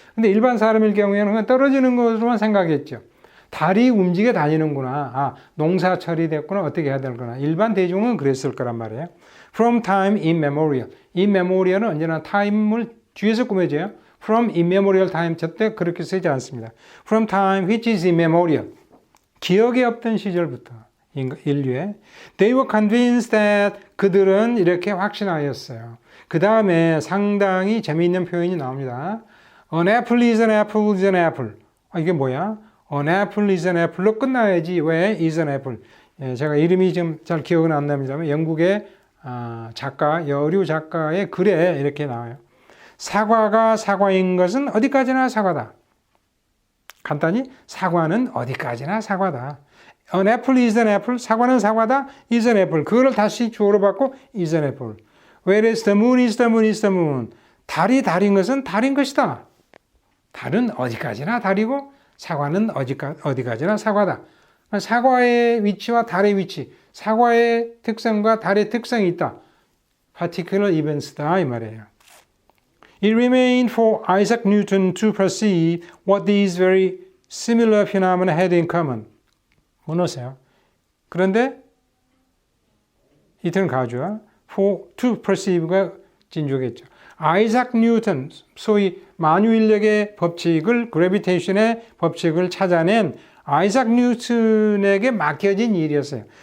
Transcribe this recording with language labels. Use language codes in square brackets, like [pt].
[ko] 근데 일반 사람일 경우에는 그냥 떨어지는 것으로만 생각했죠. 달이 움직여 다니는구나. 아, 농사철이 됐구나. 어떻게 해야 되는구나. 일반 대중은 그랬을 거란 말이에요. [en] From time immemorial. [ko] immemorial은 언제나 time을 뒤에서 꾸며져요. [en] From immemorial time. [ko] 저때 그렇게 쓰지 않습니다. [en] From time which is immemorial. [ko] 기억이 없던 시절부터 인류에. [en] They were convinced that [ko] 그들은 이렇게 확신하였어요. 그 다음에 상당히 재미있는 표현이 나옵니다. [en] An apple is an apple is an apple. [ko] 아, 이게 뭐야? [en] An apple is an apple로 [ko] 끝나야지. 왜 [en] is an apple? [ko] 예, 제가 이름이 좀 잘 기억은 안 납니다만 영국의 작가, 여류 작가의 글에 이렇게 나와요. 사과가 사과인 것은 어디까지나 사과다. 간단히 사과는 어디까지나 사과다. [en] An apple is an apple. [ko] 사과는 사과다. [en] is an apple. [ko] 그거를 다시 주어로 바꿔 is an apple. [en] Whereas the moon is the moon is the moon. [ko] 달이 달인 것은 달인 것이다. 달은 어디까지나 달이고 사과는 어디까지나 사과다. 사과의 위치와 달의 위치, 사과의 특성과 달의 특성이 있다. Particular events다 이 말이에요. [en] It remained for Isaac Newton to perceive what these very similar phenomena had in common. [ko] 뭐넣으세요? 그런데 이틀은 가주와 for to perceive가 진주겠죠. 아이작 뉴턴, 소위 만유인력의 법칙을, 그래비테이션의 법칙을 찾아낸 아이작 뉴턴에게 맡겨진 일이었어요.